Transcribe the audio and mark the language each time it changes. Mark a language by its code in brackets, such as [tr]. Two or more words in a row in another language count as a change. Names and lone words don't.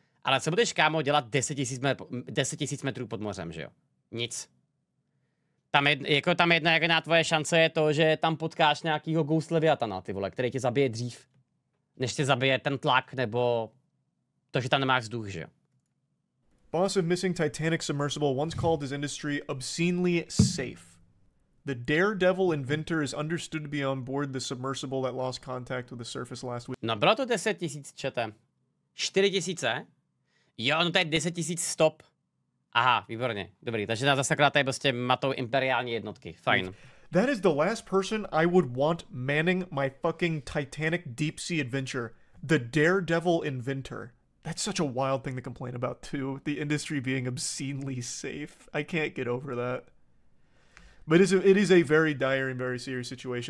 [cs] Ale co budeš, kámo, dělat 10 000 metrů pod mořem, že jo? Nic. Tam jedna jediná tvoje šance je to, že tam potkáš nějakýho Ghost Leviathana, ty vole, který tě zabije dřív, než tě zabije ten tlak, nebo to, že tam nemáš vzduch, že jo. [en] Boss of missing Titanic submersible once called his industry obscenely safe. The daredevil inventor is understood to be on board the submersible that lost contact with the surface last week. [cs] No bylo to 10 000, čete. 4 000? Jo, no to je 10 000 stop. Aha, výborně, dobrý, takže nás zase akorát tady prostě matou imperiální jednotky, fajn. [en] That is the last person I would want manning my fucking Titanic deep sea adventure. The daredevil inventor. That's such a wild thing to complain about too. The industry being obscenely safe. I can't get over that. But it is a very dire and very serious situation.